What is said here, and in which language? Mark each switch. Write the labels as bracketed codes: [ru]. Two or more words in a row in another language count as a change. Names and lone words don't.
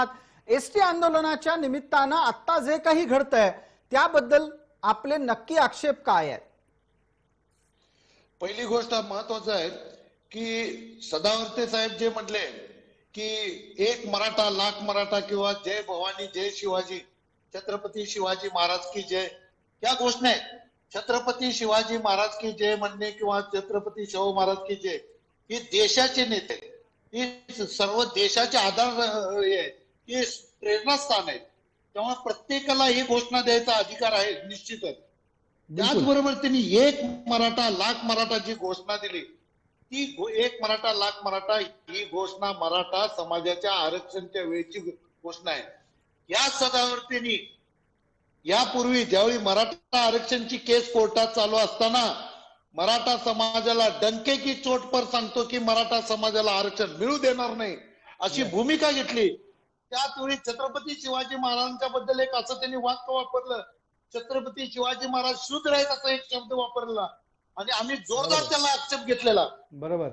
[mr] एसटी आंदोलनाच्या निमित्तानं आता जे काही घडतंय त्याबद्दल आपले नक्की आक्षेप काय आहेत? पहिली गोष्ट महत्वाचं आहे की सदावर्ते साहेब जे म्हटले की एक मराठा लाख मराठा किंवा जय भवानी जय शिवाजी, [hi] छत्रपती शिवाजी महाराज की जय, [mr] या घोषणा आहेत. [hi] छत्रपती शिवाजी महाराज की जय [mr] म्हणणे किंवा [hi] छत्रपती शाहू महाराज की जय [mr] ही देशाचे नेते, ही सर्व देशाचे आधार हे हे प्रेरणास्थान आहे. तेव्हा प्रत्येकाला ही घोषणा द्यायचा अधिकार आहे निश्चितच. त्याचबरोबर त्यांनी एक मराठा लाख मराठा जी घोषणा दिली, ती एक मराठा लाख मराठा ही घोषणा मराठा समाजाच्या आरक्षणाच्या वेळची घोषणा आहे. या सदावर्तेनी यापूर्वी ज्यावेळी मराठा आरक्षणची केस कोर्टात चालू असताना मराठा समाजाला [hi] डंके की चोट पर [mr] सांगतो की मराठा समाजाला आरक्षण मिळू देणार नाही अशी भूमिका घेतली. त्याच वेळी छत्रपती शिवाजी महाराजांच्या बद्दल एक असं त्यांनी वाक्य वापरलं, छत्रपती शिवाजी महाराज शूद्र आहेत असा एक शब्द वापरला आणि आम्ही जोरदार त्याला आक्षेप घेतलेला. बरोबर.